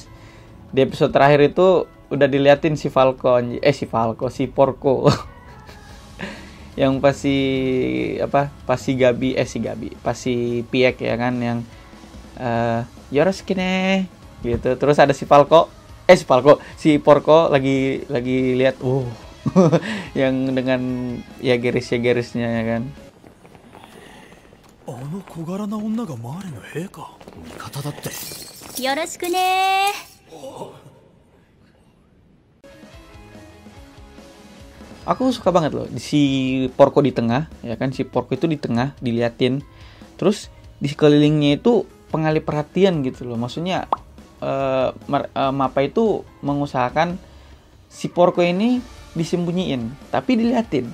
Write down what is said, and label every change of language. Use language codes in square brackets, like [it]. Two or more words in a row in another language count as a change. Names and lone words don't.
[id] Di episode terakhir itu udah diliatin si Porco yang pas si Gabi pas si Piek ya kan, yang Yorosukine gitu. Terus ada si Porco lagi lihat yang dengan ya garisnya ya kan. [ja] あの小柄な女がマーレの兵か。味方だって。よろしくね。 [id] Aku suka banget loh si Porco di tengah, ya kan, si Porco itu di tengah diliatin. Terus di sekelilingnya itu pengalih perhatian gitu loh. Maksudnya Mappa itu mengusahakan si Porco ini disembunyiin, tapi diliatin.